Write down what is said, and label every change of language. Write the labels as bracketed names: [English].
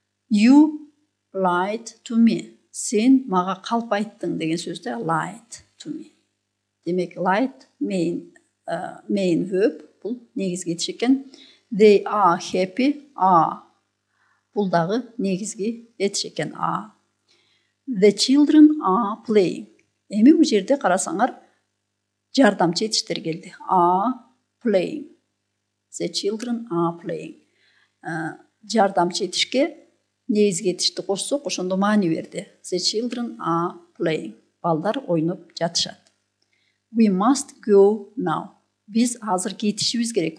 [English] You lied to me. [Kyrgyz] Сен мага калп айттың деген сөздө [English] lied to me. [Kyrgyz] Демек lied main verb бул негизги этиш экен. [English] They are happy. [Kyrgyz] Бул дагы негизги этиш экен. [English] The children are playing. [Kyrgyz] Эми бул жерде карасаңар жардамчы этиштер келди. [English] Are playing. The children are playing. [Kyrgyz] Жардамчы этишке негизги этишти кошсок, ошондо маани берди. [English] The children are playing. [Kyrgyz] Балдар ойноп жатышат. [English] We must go now. [Kyrgyz] Биз азыр кетишибиз керек.